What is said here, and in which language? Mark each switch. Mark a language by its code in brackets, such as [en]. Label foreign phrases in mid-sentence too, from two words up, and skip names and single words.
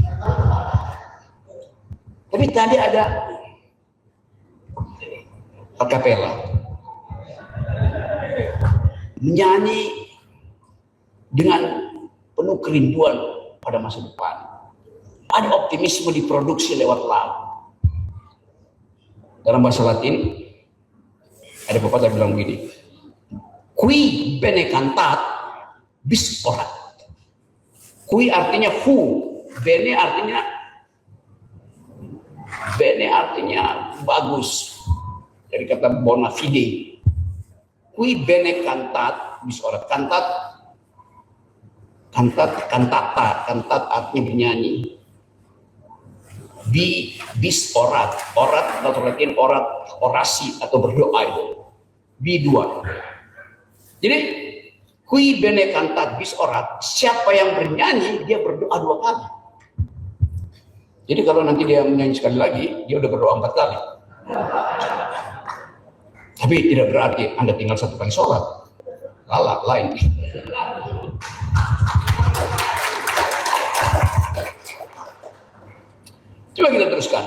[id] Tapi tadi ada acapella, menyanyi dengan penuh kerinduan pada masa depan. Ada optimisme diproduksi lewat lagu. Dalam bahasa Latin ada pepatah bilang begini, [la] qui bene cantat bis orat. [id] Qui artinya who, bene artinya bagus, dari kata [la] bona fide. Qui bene cantat bis orat. [id] Kantat artinya bernyanyi. [la] Bis orat [id] atau latin orasi atau berdoa itu. Dua. Jadi [la] qui bene cantat bis orat, [id] siapa yang bernyanyi dia berdoa 2 kali. Jadi kalau nanti dia menyanyi sekali lagi, dia udah berdoa 4 kali. Tapi tidak berarti Anda tinggal 1 kali sholat. Lain. Coba kita teruskan.